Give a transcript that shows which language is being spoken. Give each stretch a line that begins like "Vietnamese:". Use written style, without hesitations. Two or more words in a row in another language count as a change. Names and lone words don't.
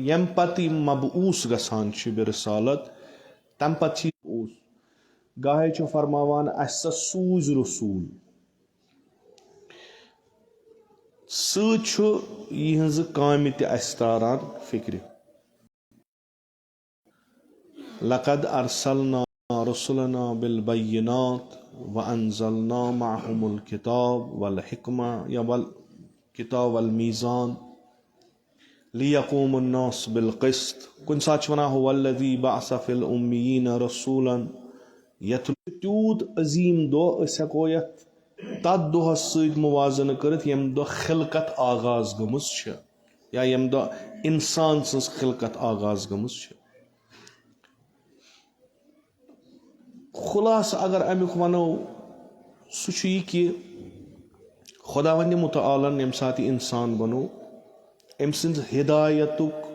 Kashmiri: ییٚمہِ پتہٕ یِم مبعوث گژھان چھِ برسالت تمہِ پتہٕ چھِ گاہے چھُ فرماوان اسہِ سا سوٗزۍ رسول سۭتۍ چھُ یِہٕنٛزٕ کامہِ تہِ اَسہِ تاران فِکرِ.
Arabic: لقد ارسلنا رسلنا بالبينات وانزلنا معهم الكتاب والحكمة والكتاب والميزان ليقوم الناس بالقسط.
Kashmiri: کُنہِ ساتہٕ چھِ وَنان
Arabic: هو الذي بعث في الأميين رسولا يتلو.
Kashmiri: تیوٗت عظیٖم دۄہ أسۍ ہٮ۪کو یَتھ تَتھ دۄہَس سۭتۍ موازنہٕ کٔرِتھ ییٚمہِ دۄہ خلقت آغاز گٔمٕژ چھِ یا ییٚمہِ دۄہ اِنسان سٕنٛز خلقت آغاز گٔمٕژ چھِ. خُلاصہٕ اگر امیُک وَنو سُہ چھُ یہِ کہِ خۄداوندِ مُتعالن ییٚمہِ ساتہٕ یہِ اِنسان بنوو أمۍ سٕنٛز ہدایتُک